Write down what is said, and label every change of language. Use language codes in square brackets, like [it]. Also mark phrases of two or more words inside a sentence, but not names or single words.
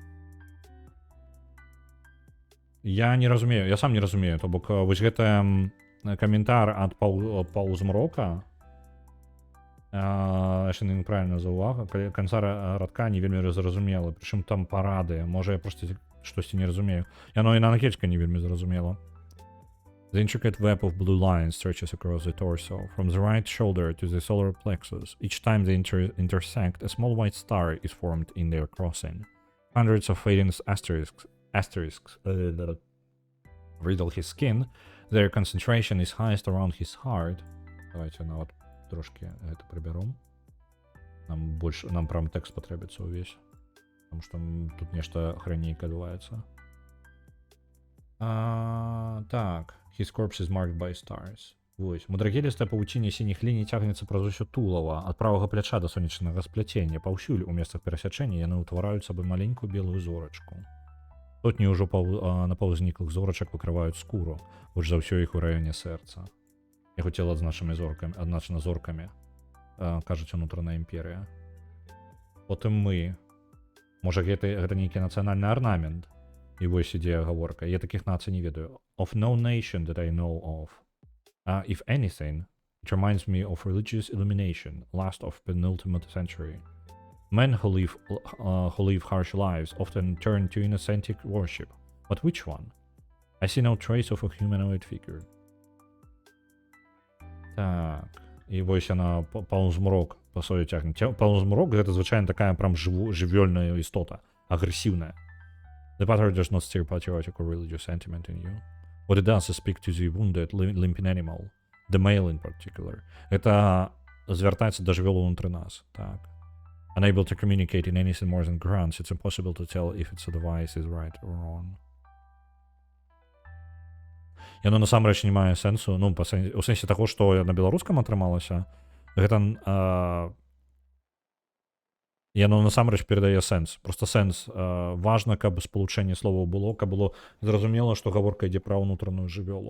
[be] Я не разумею, я сам не разумею. То бок, вось гэта каментар ад паўзмрока. Яшчэ неправільна заувага. Канца радка не вельмі зразумела. Прычым там парады. Можа я проста штосьці не разумею. Яно і на англійскай не вельмі зразумела. [en] The intricate web of blue lines stretches across the torso, from the right shoulder to the solar plexus. Each time they intersect, a small white star is formed in their crossing. Hundreds of fading asterisks riddle his skin. Their concentration is highest around his heart. [ru] Давайте на вот трошки это приберем. Нам прям текст потребуется увесь. Потому что тут нечто охрененько отбывается. Так. [en] His corpse is marked by stars. [be] Вось. Мудрагелістая павуцінне сініх ліній цягнецца праз усё тулава, ад правага пляча да сонечнага спляцення. Паўсюль у месцах перасячэння яны ўтвараюць сабой маленькую белую зорачку. Сотні ўжо напаўзніклых зорачак выкрываюць скуру, больш за ўсё іх у раёне сэрца. Яго цела адзначана зоркамі, кажуць унутраная імперыя. Потым мы. Можа гэта нейкі нацыянальны арнамент. І вось ідзе гаворка. Я такіх нацый не ведаю. [en] Of no nation that I know of. If anything, it reminds me of religious illumination, last of penultimate century. Men who live harsh lives often turn to inocentic worship. But which one? I see no trace of a humanoid figure. [be] Так. І вось яна паўзмрок па сабе цягне. Паўзмрок гэта звычайна такая прям жывёльная істота, агрэсіўная. [en] The pattern does not stir patriotic or religious sentiment in you. What it does is speak to the wounded, limping animal, the male in particular. [be] Это звяртаецца да жывёлы ўнутры нас, так. [en] Unable to communicate in anything more than grunts, it's impossible to tell if its advice is right or wrong. [be] Яно насамрэч не мае сэнсу, ну, у сэнсе таго, што на беларускам атрымалася, гэта яно насамрэч перадае сэнс. Просто сэнс. Важна, каб спалучэнне словаў было, каб было зразумела, што гаворка ідзе пра ўнутраную жывёлу.